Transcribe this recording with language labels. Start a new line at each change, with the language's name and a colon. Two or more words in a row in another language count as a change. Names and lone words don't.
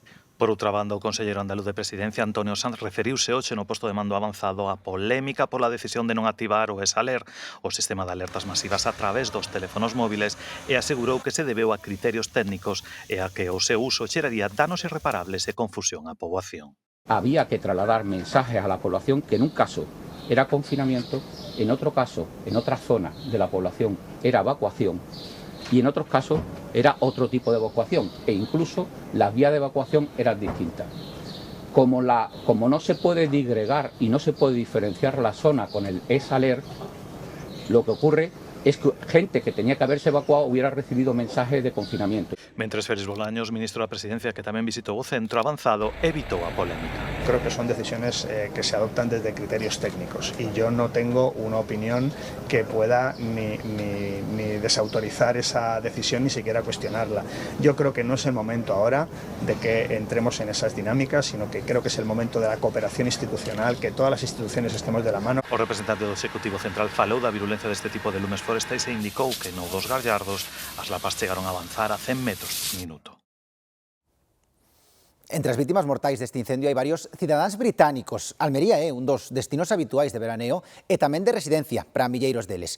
Galician: Por outra banda, o conselleiro andaluz de Presidencia, Antonio Sanz, referiuse hoxe no posto de mando avanzado a polémica pola decisión de non activar o ESALER, o sistema de alertas masivas a través dos teléfonos móviles, e asegurou que se debeu a criterios técnicos e a que o seu uso xeraría danos irreparables e confusión á poboación.
Spanish: Había que trasladar mensajes a la población que en un caso era confinamiento, en otro caso, en otra zona de la población era evacuación, y en otros casos era otro tipo de evacuación e incluso las vías de evacuación eran distintas. Como no se puede disgregar y no se puede diferenciar la zona con el ESALER, lo que ocurre es que gente que tenía que haberse evacuado hubiera recibido mensajes de confinamiento.
Galician: Mentres Félix Bolaños, ministro da Presidencia, que tamén visitou o centro avanzado, evitou a polémica.
Spanish: Creo que son decisiones que se adoptan desde criterios técnicos y yo no tengo una opinión que pueda ni desautorizar esa decisión ni siquiera cuestionarla. Yo creo que no es el momento ahora de que entremos en esas dinámicas, sino que creo que es el momento de la cooperación institucional, que todas las instituciones estemos de la mano.
Galician: O representante do Executivo Central falou da virulencia deste tipo de lumes forestais e indicou que no dos Gallardos as lapas chegaron a avanzar a 100 metros por minuto. Entre as vítimas mortais deste incendio hai varios cidadáns británicos. Almería é un dos destinos habituais de veraneo e tamén de residencia para milleiros deles.